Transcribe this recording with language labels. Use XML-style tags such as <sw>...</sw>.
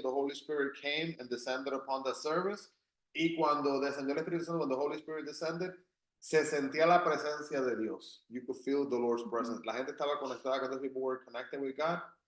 <en>The Holy Spirit came and descended upon the service.</en> <es>Y cuando descendió el Espíritu Santo,</es> <en>when the Holy Spirit descended,</en> <es>se sentía la presencia de Dios.</es> <en>You could feel the Lord's presence.</en> <es>La gente estaba conectada,</es> <en>because people were connected with God.</en>